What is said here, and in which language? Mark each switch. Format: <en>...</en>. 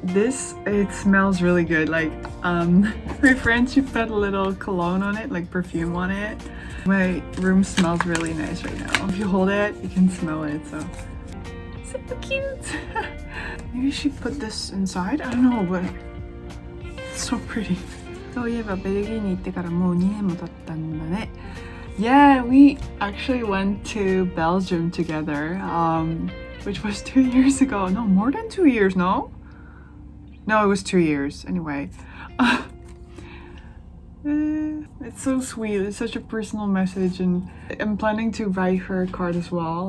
<en>This, it smells really good. Like, my friend, she put a little cologne on it, like perfume on it. My room smells really nice right now. If you hold it, you can smell it, so cute. Maybe she put this inside? I don't know, but it's so pretty.</en> <ja>そういえばベルギーに行ってからもう2年も経ったんだね。</ja> <en>Yeah, we actually went to Belgium together, which was 2 years ago. No, more than 2 years, no? No, it was 2 years. Anyway. It's so sweet. It's such a personal message, and I'm planning to write her a card as well.</en>